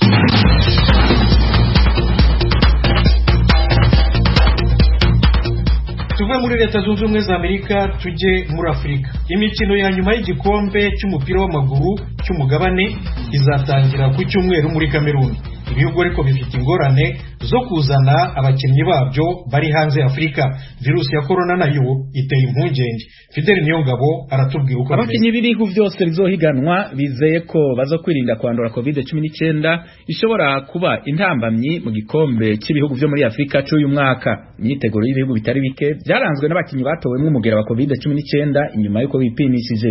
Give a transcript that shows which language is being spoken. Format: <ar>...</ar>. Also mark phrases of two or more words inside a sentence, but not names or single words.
<rw>Tuve muri Leta Zunze Ubumwe za Amerika tujye muri Afurika. Imikino ya nyuma y'igikombe cy'umupira w'amaguru cy'umugabane izatangira ku cyumweru muri Kameruni. Ibihugu ariko bifite ingorane zo kuzana abakinnyi babyo bari hanze ya Afurika. Virusi ya corona nayo iteye impungenge. Fidel Niyongabo aratubwira uko</rw> <rn>abakinnyi b'ibihugu byose bizohiganwa bizeye ko bazokwirinda kwandura COVID-19 ishobora kuba intambamyi mu gikombe cy'ibihugu byo muri Afurika cy'uyu mwaka. Imyiteguro y'ibihugu bitari bike byaranzwe n'abakinnyi batowemwe umugera wa COVID-19 inyuma y'uko bipimishije.</rn>